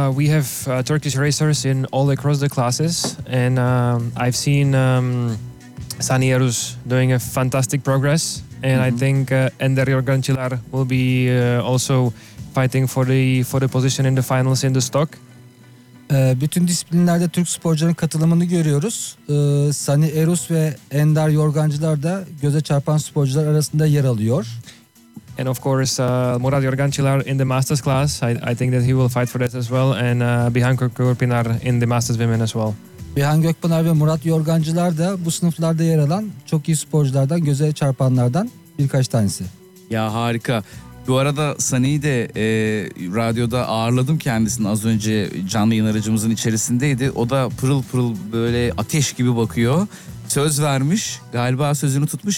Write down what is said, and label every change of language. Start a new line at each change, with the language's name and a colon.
English: We have Turkish racers in all across the classes, and I've seen Sani Erus doing a fantastic progress, and I think Ender Jorgancilar will be also fighting for the position in the finals in the stock.
Turkish: Bütün disiplinlerde Türk sporcuların katılımını görüyoruz. Sani Erus ve Ender Jorgancılar da göze çarpan sporcular arasında yer alıyor.
English: And of course, Murat Jorgancılar in the masters class. I think that he will fight for that as well. And Bihan Gökpınar in the masters women as well.
Turkish: Bihan Gökpınar ve Murat Jorgancılar da bu sınıflarda yer alan çok iyi sporculardan, göze çarpanlardan birkaç tanesi. Ya harika. Bu arada Sani'yi de radyoda ağırladım kendisini, az önce canlı yayın aracımızın içerisindeydi. O da pırıl pırıl böyle ateş gibi bakıyor. Söz vermiş, galiba sözünü tutmuş.